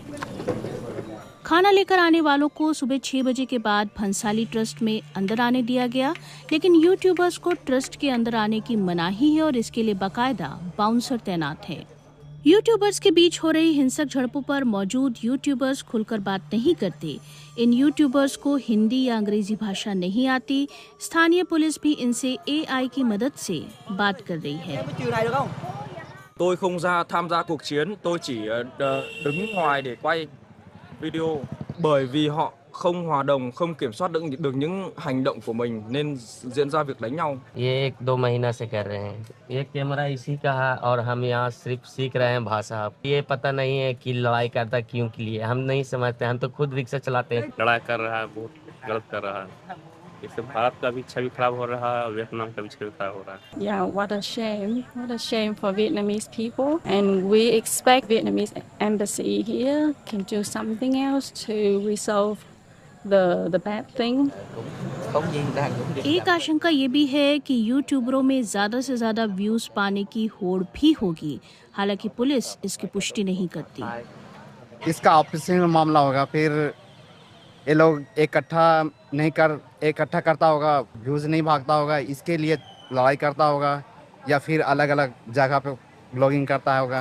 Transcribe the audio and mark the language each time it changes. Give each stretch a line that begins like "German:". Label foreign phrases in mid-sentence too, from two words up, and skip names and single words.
Hindi: खाना लेकर आने वालों को सुबह 6 बजे के बाद भंसाली ट्रस्ट में अंदर आने दिया गया, लेकिन यूट्यूबर्स को ट्रस्ट के अंदर आने की मनाही है और इसके लिए बाकायदा बाउंसर तैनात है। यूट्यूबर्स के बीच हो रही हिंसक झड़पों पर मौजूद यूट्यूबर्स खुलकर बात नहीं करते। इन यूट्यूबर्स को हिंदी या अंग्रेजी भाषा नहीं आती। स्थानीय पुलिस भी इनसे AI की मदद से बात कर रही है।
Vietnamese: Tôi không tham gia cuộc chiến, tôi chỉ đứng ngoài để quay video bởi vì họ không hòa đồng, không kiểm soát được những hành động của mình nên diễn ra việc đánh nhau।
Hindi: ये 1-2 महीना से कर रहे हैं। ये कैमरा इसी का है और हम यहाँ सिर्फ सीख रहे हैं भाषा। ये पता नहीं है कि लड़ाई करता क्यों के लिए, हम नहीं समझते। हम तो खुद रिक्शा चलाते हैं। लड़ाई कर रहा है, बहुत गलत कर रहा है। इससे भारत का भी छवि खराब हो रहा है और वियतनाम का भी छवि खराब हो रहा है।
English: Yeah, what a shame for Vietnamese people, and we expect Vietnamese embassy here can do something else to resolve the bad thing.
Hindi: एक आशंका ये भी है कि यूट्यूबरों में ज्यादा से ज्यादा व्यूज पाने की होड़ भी होगी। हालांकि पुलिस इसकी पुष्टि नहीं करती। इसका ऑपरेशन मामला होगा, फिर ये लोग इकट्ठा करता होगा, व्यूज नहीं भागता होगा, इसके लिए लड़ाई करता होगा या फिर अलग अलग जगह पे ब्लॉगिंग करता होगा।